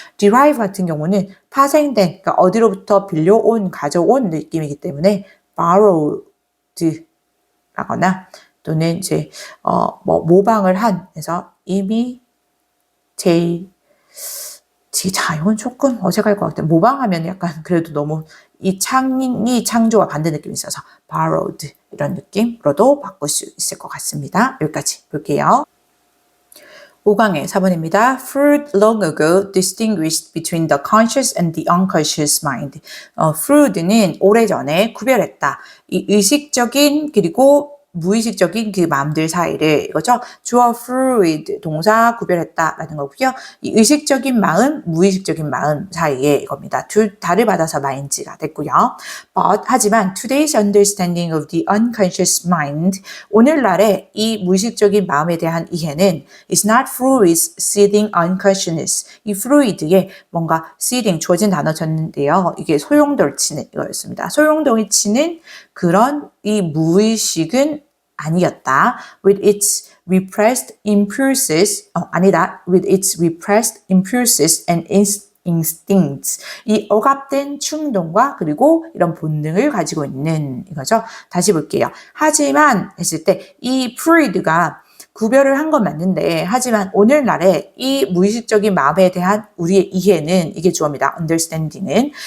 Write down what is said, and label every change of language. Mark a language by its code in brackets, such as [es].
[ko] derive 같은 경우는 파생된, 그러니까 어디로부터 빌려온, 가져온 느낌이기 때문에 borrowed라거나 또는 이제 뭐 모방을 한, 그래서 이미 이건 조금 어색할 것 같아요. 모방하면 약간 그래도 너무 이 창조와 반대 느낌이 있어서 borrowed 이런 느낌으로도 바꿀 수 있을 것 같습니다. 여기까지 볼게요. 5강의 4번입니다. [en] Freud long ago distinguished between the conscious and the unconscious mind. [ko] 프루드는 오래전에 구별했다. 이 의식적인 그리고 무의식적인 그 마음들 사이를, 이거죠. 주어 fluid, 동사 구별했다라는 거고요. 이 의식적인 마음, 무의식적인 마음 사이에 이겁니다. 둘 다를 받아서 mind가 됐고요. [en] But 하지만 today's understanding of the unconscious mind, 오늘날의 이 무의식적인 마음에 대한 이해는 is not Freud's seeding unconsciousness. [ko] 이 프로이드의 뭔가 seeding, 주어진 단어였는데요. 이게 소용돌이치는 이거였습니다. 소용돌이치는 그런 이 무의식은 아니었다. [en] With its repressed impulses, with its repressed impulses and instincts. [ko] 이 억압된 충동과 그리고 이런 본능을 가지고 있는 이거죠. 다시 볼게요. 하지만 했을 때 이 프로이드가 구별을 한 건 맞는데, 하지만 오늘날의 이 무의식적인 마음에 대한 우리의 이해는, 이게 주어입니다. understanding은.